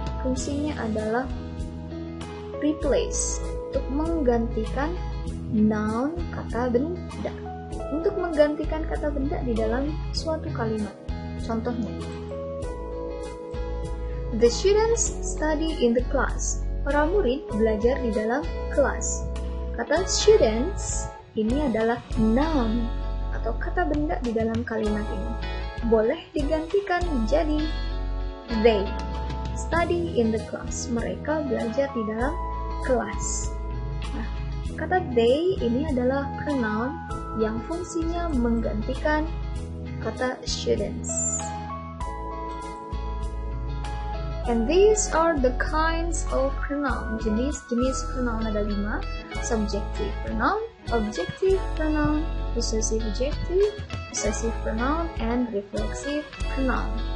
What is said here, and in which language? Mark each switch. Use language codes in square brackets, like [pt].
[id] Fungsinya adalah replace, untuk menggantikan noun, kata benda. Untuk menggantikan kata benda di dalam suatu kalimat. Contohnya, [en] the students study in the class. [id] Para murid belajar di dalam kelas. Kata students ini adalah noun atau kata benda di dalam kalimat ini. Boleh digantikan menjadi [en] they study in the class. [id] Mereka belajar di dalam kelas. Nah, kata they ini adalah pronoun yang fungsinya menggantikan kata students. [en] And these are the kinds of pronoun. [id] Jenis-jenis pronoun ada 5. Subjective pronoun, objective pronoun, possessive adjective, possessive pronoun, and reflexive pronoun.